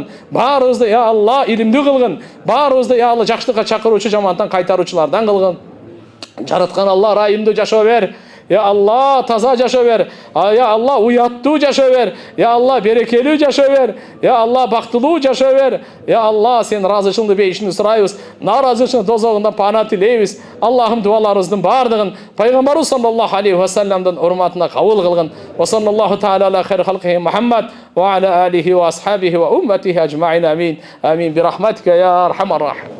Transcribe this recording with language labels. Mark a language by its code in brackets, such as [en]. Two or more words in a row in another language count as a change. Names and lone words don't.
[ky] Баарыбызды, [ar] يا الله, [ky] илимдүү кылгын. Баарыбызды, [ar] يا الله, [ky] жакшылыкка чакыруучу, жамандыктан кайтаруучулардан кылгын. Жараткан Алла, райымдуу жашоо бер. [ar] يا الله, [ky] таза жашоо бер. [ar] يا الله, [ky] уяттуу жашоо бер. [ar] يا الله, [ky] берекелүү жашоо бер. [ar] يا الله, [ky] бактылуу жашоо бер. [ar] يا الله, [ky] сен разычылыгыңды бейишинди сурайбыз. Наразычылык дозогундан пана тилейбиз. Аллахым дуаларыбыздын бардыгын пайгамбарыбыз [ar] صلى الله عليه وسلم [ky] урматына кабыл кылгын. [ar] وصلى الله تعالى على خير خلقه محمد وعلى آله وأصحابه وأمته أجمعين. آمين. آمين. برحمتك يا أرحم الراحمين.